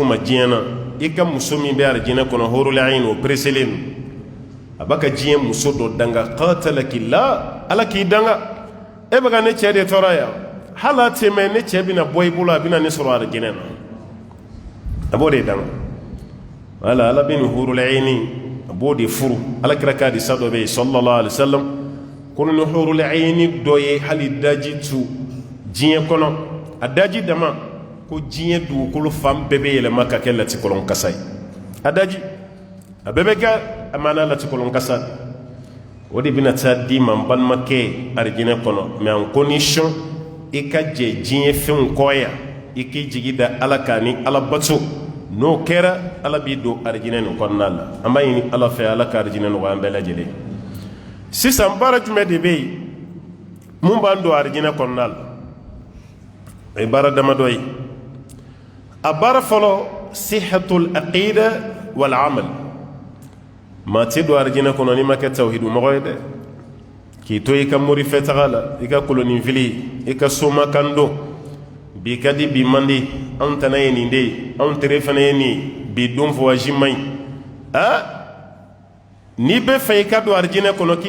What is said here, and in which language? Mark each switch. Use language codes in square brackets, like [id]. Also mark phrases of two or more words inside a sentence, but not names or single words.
[bm] ma diɲɛ na i ka muso min bɛ arijinɛ kɔnɔ [ar] حور العين [bm] o pereselen don a b'a ka diɲɛ muso dɔ danga qatalakillah Ala k'i danga e bɛ ka ne cɛ de tɔɔrɔ yan hali a tɛmɛ ne cɛ bɛna bɔ i bolo a bɛna ne sɔrɔ arijinɛ na a b'o de danga wala Ala bɛ nin [ar] حور العين [bm] a b'o de furu Alakira ka hadisa dɔ bɛ yen [ar] صلى الله عليه وسلم [bm] ko ni [ar] حور العين [bm] dɔ ye hali daji tu diɲɛ kɔnɔ a daji dama ko diɲɛ dugukolo fan bɛɛ bɛ yɛlɛma ka kɛ latikɔlɔn kasa ye a daji a bɛɛ bɛ kɛ a mana latikɔlɔn kasa o de bɛna taa di ma n balimakɛ arijinɛ kɔnɔ [fr] mais en condition [bm] i ka jɛ diɲɛ fɛnw kɔ yan i k'i jigi da Ala kan ni Ala bato n'o kɛra Ala b'i don arijinɛ nin kɔnɔna la an b'a ɲini Ala fɛ Ala ka arijinɛ nɔgɔya an bɛɛ lajɛlen sisan baara jumɛn de bɛ yen mun b'an don arijinɛ kɔnɔna la o ye baara damadɔ ye a baara fɔlɔ [ar] صحة العقيدة والعمل [bm] maa tɛ don arijinɛ kɔnɔ n'i ma kɛ tawhidu mɔgɔ ye dɛ k'i to i ka morifɛ taga la i ka koloninfili i ka somakan don bi ka di bi man di anw tana ye nin de ye anw tere fana ye nin bi don voyage man ɲi n'i bɛ fɛ i ka don arijinɛ kɔnɔ k'i